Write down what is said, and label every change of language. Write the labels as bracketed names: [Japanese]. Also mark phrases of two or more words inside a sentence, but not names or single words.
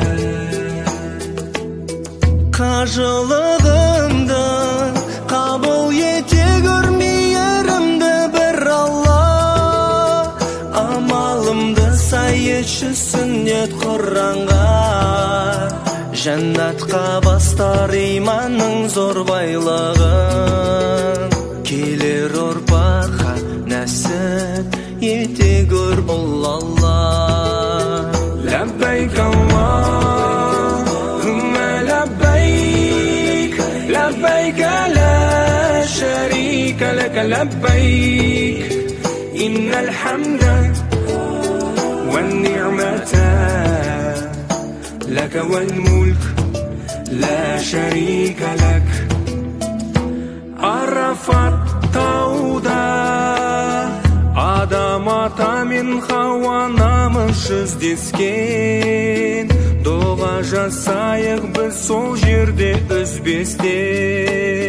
[Kazakh] Қажылығымды қабыл ете көрмейерімді бір Алла, амалымды сай етші сүннет Құранға, жәннатқа бастар иманның зор байлығын, келер ұрпаққа нәсіп ете көр бұл Алла. [Arabic] لبيك اللهم لبيك لبيك لا شريك لك لبيك إن الحمد والنعمة لك والملك لا شريك لك. [Kazakh] Арафат тауда Адам ата мен Хауа намыс жүздескен, дұға жасайық біз сол жерде үзбестен.